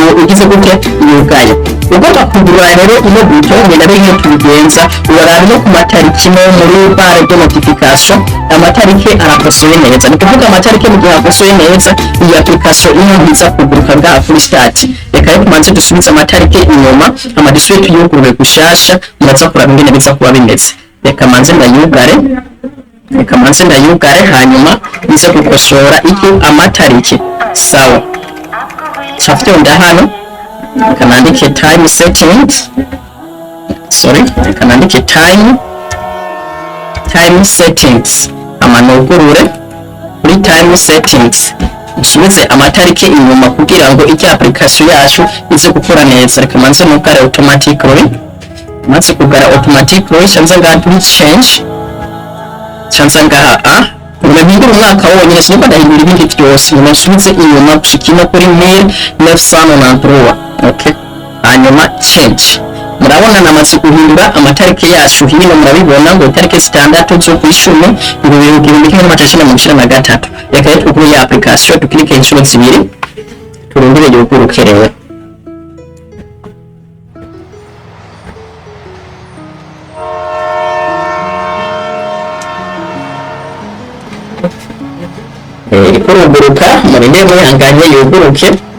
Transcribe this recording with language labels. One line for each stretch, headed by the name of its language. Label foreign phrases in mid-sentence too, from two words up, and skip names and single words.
Rundi: ugize gute yugaye ugomba kugura rero ino buto ngenda rero tubigenza urarana no ku matariki no muri bare de notification amatariki arakosoye neza ni kuvuga amatariki mu gihe akosoye neza iyi application ino ntiza kuguruka ngaha kuri start reka rero tumanze dusubize amatariki inyuma amadisuye tuyugurure gushasha muraza kuraba ingene biza kuba bimeze reka manze ndayugare hanyuma bize gukosora iki amatariki sawa cyafite hano kanandike
English: time settings
Rundi: kanandike
English: time settings
Rundi: amanugurure kuri
English: time settings
Rundi: dusubize amatariki inyuma kugira ngo iki application yacu ize gukora neza reka manze nugare automatically maze kugara automatically chanza ngaha kuri change chanza ngaha urabindura umwaka wonyine siniko ndahindura ibindi byose nyuma nsubize inyuma gushikina kuri 1993 okay hanyuma change murabona namaze guhindura amatariki yacu hino murabibona ngo itariki 6 zo kwishumi ibihumbi 2023 reka rero kuri ya application tukirike inshuro zibiri turundire yuguruke rero kuruguruka murinde muyanganye yuguruke